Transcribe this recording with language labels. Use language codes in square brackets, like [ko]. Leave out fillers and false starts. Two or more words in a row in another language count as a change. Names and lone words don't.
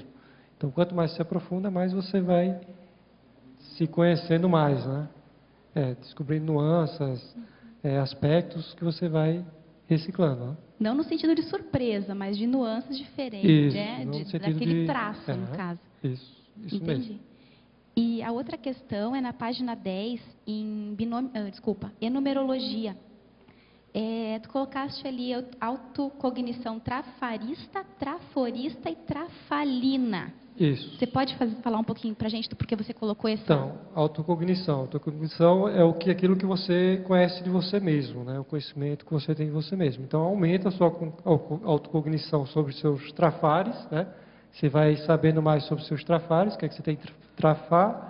[pt] Então, quanto mais se aprofunda, mais você vai se conhecendo mais, né? Descobrindo nuances, aspectos que você vai reciclando. Né? Não no sentido de surpresa, mas de nuances diferentes, Isso, daquele traço, no caso. Isso Entendi. mesmo. E a outra questão é na página 10, em enumerologia. Tu colocaste ali autocognição trafarista, traforista e trafalina. Isso. Você pode falar um pouquinho para a gente do porquê você colocou essa... Então, autocognição. Autocognição é aquilo que você conhece de você mesmo, né? O conhecimento que você tem de você mesmo. Então, aumenta a sua autocognição sobre seus trafares, né? Você vai sabendo mais sobre seus trafares, o que é que você tem que trafar.